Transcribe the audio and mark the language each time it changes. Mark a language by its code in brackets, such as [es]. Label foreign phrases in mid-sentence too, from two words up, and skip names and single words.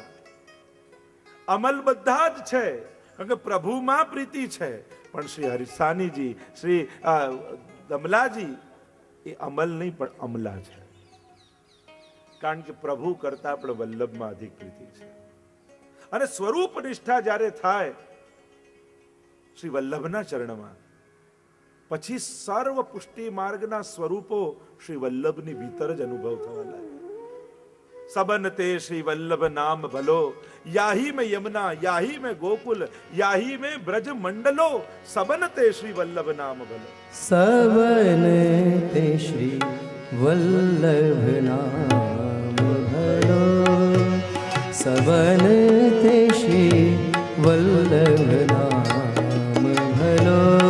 [gu] અમલ બધા જ છે, કારણ કે પ્રભુમાં પ્રીતિ છે, પણ શ્રી હરિસાનીજી, શ્રી દમલાજી એ અમલ નહીં પણ અમલા છે, કારણ કે પ્રભુ કરતા પણ વલ્લભમાં અધિક પ્રીતિ છે. અને સ્વરૂપ નિષ્ઠા જ્યારે થાય શ્રી વલ્લભના ચરણમાં, પછી સર્વ પુષ્ટિ માર્ગના સ્વરૂપો શ્રી વલ્લભની ભીતર જ અનુભવ થવા લાગે. [bra] सबन ते श्री वल्लभ नाम भलो, याही में यमुना याही में गोकुल, याही में ब्रज मंडलो, सबन ते श्री वल्लभ नाम भलो. सबन ते श्री वल्लभ नाम भलो, सबन ते श्री वल्लभ नाम भलो.